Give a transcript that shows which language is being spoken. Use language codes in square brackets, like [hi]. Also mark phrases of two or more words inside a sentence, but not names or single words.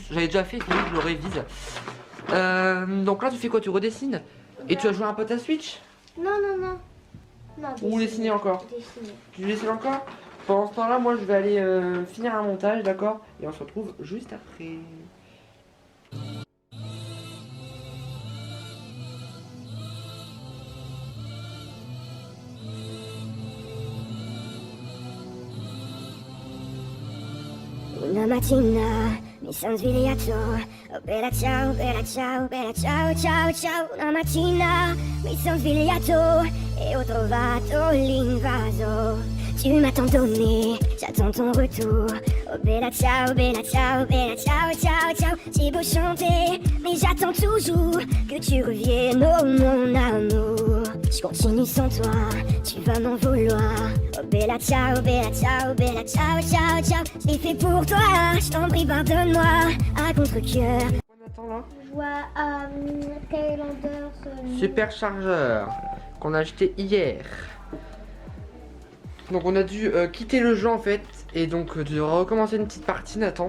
[fr] J'avais déjà fait, il fallait que je le révise. Donc là, tu fais quoi? Tu redessines? Et tu as joué un peu à Switch? Non. Non, Ou dessiner encore? Dessiner. Tu dessines encore? Pendant ce temps-là, moi je vais aller finir un montage, d'accord? Et on se retrouve juste après. [it] Una mattina mi son svegliato, oh bella ciao, bella ciao, bella ciao, ciao, ciao. Una mattina mi son svegliato e ho trovato l'invaso. [fr] Tu m'as tant donné, j'attends ton retour. [it] Oh bella ciao, bella ciao, bella ciao, ciao, ciao. [fr] J'ai beau chanter, mais j'attends toujours que tu reviennes, oh mon amour. Je continue sans toi, tu vas m'en vouloir. [it] Oh bella ciao, bella ciao, bella ciao, ciao, ciao. [fr] Je l'ai fait pour toi, je t'en prie pardonne-moi, à contre-cœur. On attend là. Je vois Skylanders. Superchargeur. qu'on a acheté hier. Donc on a dû quitter le jeu en fait et donc de recommencer une petite partie Nathan.